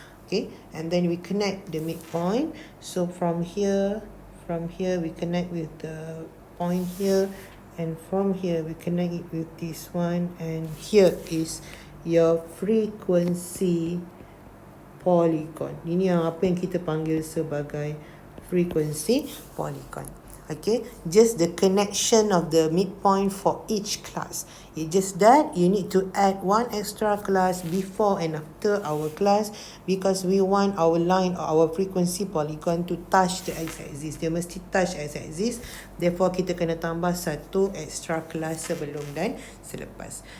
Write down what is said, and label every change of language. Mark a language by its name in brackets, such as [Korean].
[English] Okay, and then we connect the midpoint. So from here we connect with the point here, and from here we connect it with this one, and here is your frequency polygon. [Malay] Ini yang apa yang kita panggil sebagai frequency polygon. [English] Okay, just the connection of the midpoint for each class. It's just that you need to add one extra class before and after our class, because we want our line or our frequency polygon to touch the x-axis. [Malay] Dia mesti touch x-axis. Therefore kita kena tambah satu extra class sebelum dan selepas.